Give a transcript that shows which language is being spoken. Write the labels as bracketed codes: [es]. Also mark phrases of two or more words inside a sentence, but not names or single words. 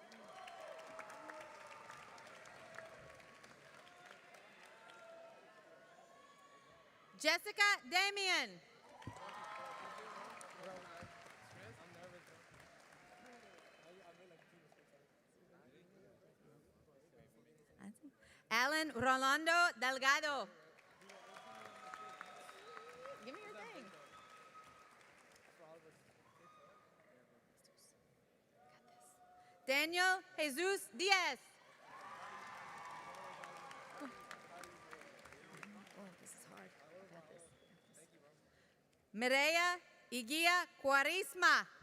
[en] Jessica Damian. Alan Rolando Delgado. Give me your thing. Daniel Jesus Diaz. Oh, this is hard. I got this. Mireya Iguia Cuarisma.